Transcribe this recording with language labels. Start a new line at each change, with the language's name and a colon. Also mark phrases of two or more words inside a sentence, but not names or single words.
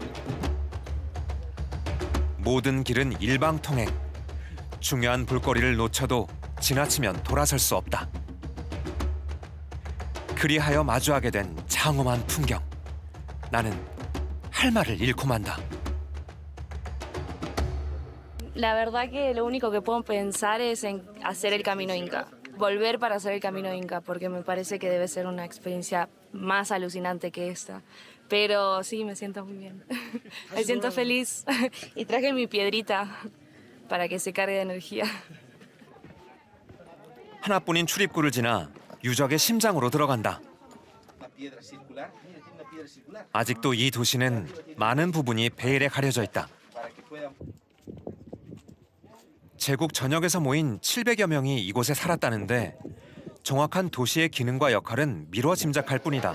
Korean: 모든 길은 일방통행. 중요한 볼거리를 놓쳐도 지나치면 돌아설 수 없다. 그리하여 마주하게 된 장엄한 풍경. 나는 할 말을 잃고 만다.
Spanish: La verdad que lo único que puedo pensar es en hacer el camino Inca, volver para hacer el camino Inca, porque me parece que debe ser una experiencia más alucinante que esta. Pero sí, me siento muy bien, me siento feliz y traje mi piedrita para que se cargue de energía.
Korean: 하나뿐인 출입구를 지나 유적의 심장으로 들어간다. 아직도 이 도시는 많은 부분이 베일에 가려져 있다. 제국 전역에서 모인 700여 명이 이곳에 살았다는데 정확한 도시의 기능과 역할은 미뤄 짐작할 뿐이다.